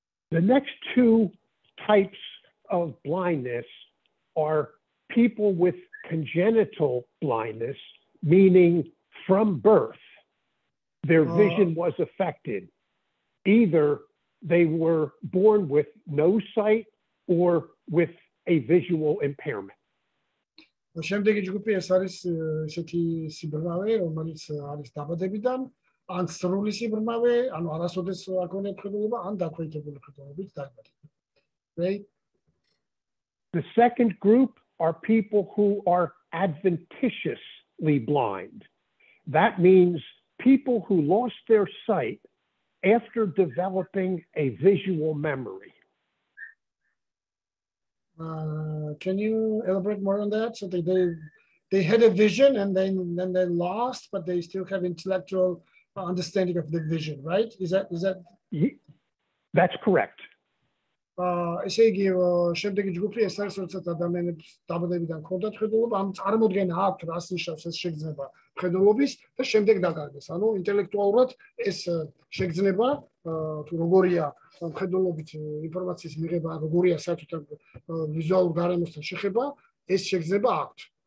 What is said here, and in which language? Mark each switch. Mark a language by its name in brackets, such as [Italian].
[English] The next two types of blindness are people with congenital blindness, meaning from birth, their vision was affected. Either they were born with no sight or with a visual impairment. [Georgian] შემდეგი ჯგუფი ეს არის ესეთი სიბრმავე, რომელიც არის დაბადებიდან, ან სრული სიბრმავე, ანუ არასოდეს არ ქონიათ ხედულობა, ან დაქვეითებული ხედულობით დაიბადა. [English] Right? The second group are people who are adventitiously blind. That means people who lost their sight after developing a visual memory. Can you elaborate more on that? So they had a vision and then they lost, but they still have intellectual understanding of the vision, right? Is that? That's correct. [Georgian] ესე იგი შემდეგი ჯგუფი ეს არის როდესაც ადამიანებს დაბადებიდან ჰქონდათ ხედულობა, ამ წარმოდგენა აქვთ რას ნიშნავს ეს შეგრძნება ხედულობის და შემდეგ დაკარგეს. ანუ ინტელექტუალურად ეს შეგრძნება თუ როგორია ხედულობით ინფორმაციის მიღება, როგორია საერთოდ ვიზუალურ გარემოსთან შეხება, ეს შეგრძნება აქვთ.